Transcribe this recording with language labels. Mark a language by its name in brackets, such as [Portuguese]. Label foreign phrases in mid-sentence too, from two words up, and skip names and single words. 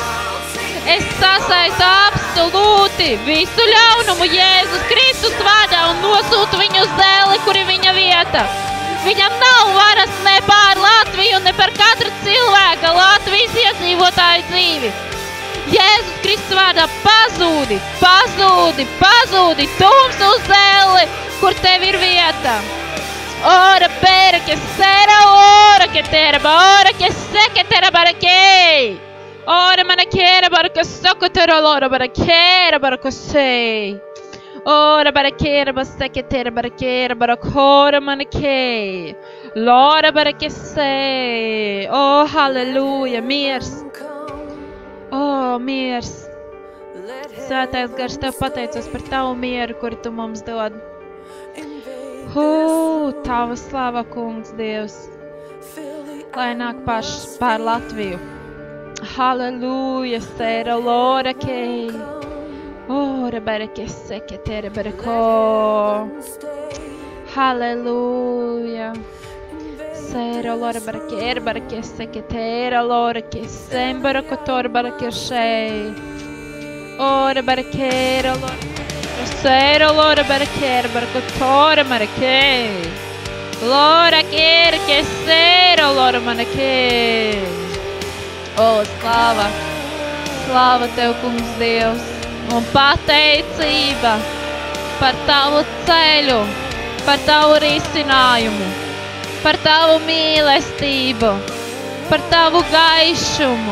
[Latvian] Es sasaistu absolūti visu ļaunumu Jēzus Kristus vārdā un nosūtu viņu uz dēli, kur ir viņa vieta. Viņam nav varas ne pār Latviju, ne par katru cilvēka Latvijas iedzīvotāju dzīvi. Jēzus Kristus vārdā pazūdi, tums uz dēli, kur tev ir vieta. Ora pēra, ke sēra, ora ke teraba, ora ke seke teraba rakei. Ora manakera baraka sokotero lora barakera baraka sei. Ora barakera baseketera barakera barakora manakei. Lora baraka sei. Halleluja, miers. Miers. Svētais gars, Tev pateicos par Tavu mieru, kuru Tu mums dod. Tava slava, kungs Dievs. Lai nāk pār Latviju. Halleluja, sēra lora kei. Ora barake seke tere barako. Halleluja. Sēra lora barake seke tere lora ke sem barako tor barake shei. Ora barakera lora. Sēra lora barako tor marake. Lora kere ke sēra lora manake. Slāva Tev, kungs Dievs, un pateicība par Tavu ceļu, par Tavu risinājumu, par Tavu mīlestību, par Tavu gaišumu.